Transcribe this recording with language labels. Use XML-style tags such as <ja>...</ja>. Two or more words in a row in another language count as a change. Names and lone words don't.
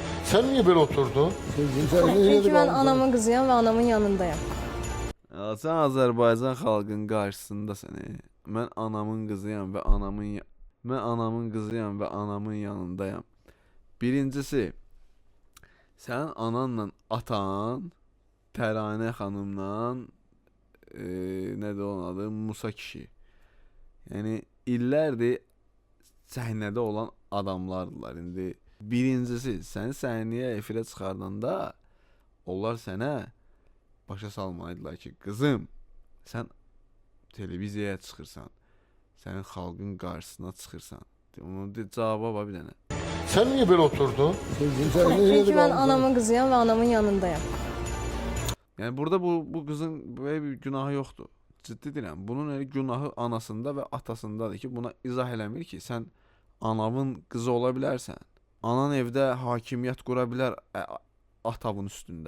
<tr>Sen niye böyle oturdun? Çünkü ben anamın kızıyam ve anamın yanındayım.</tr> <az>Ya sen Azərbaycan xalqının qarşısındasan. Mən anamın qızıyam və anamın qızıyam və anamın yanındayam. Birincisi, sənin ananla atan Təranə xanımla nədir onun adı? Musa kişi. Yəni illərdir səhnədə olan adamlardılar. İndi birincisi, səni səhnəyə efirə çıxardanda onlar sənə başa salmalıydılar ki, qızım, sən televiziyaya çıxırsan, sənin xalqın qarşısına çıxırsan. Onun cavabı var bir dənə.</az> <tr>Sen niye böyle oturdun? Çünkü ben anamın kızıyam ve anamın yanındayım.</tr> <az>Yəni burada bu qızın böyle bir günahı yoxdur. Ciddi deyirəm. Bunun elə günahı anasında və atasındadır ki, buna izah eləmir ki, sən anamın qızı ola bilərsən. Anan evdə hakimiyyət qura bilər atanın üstündə.</az>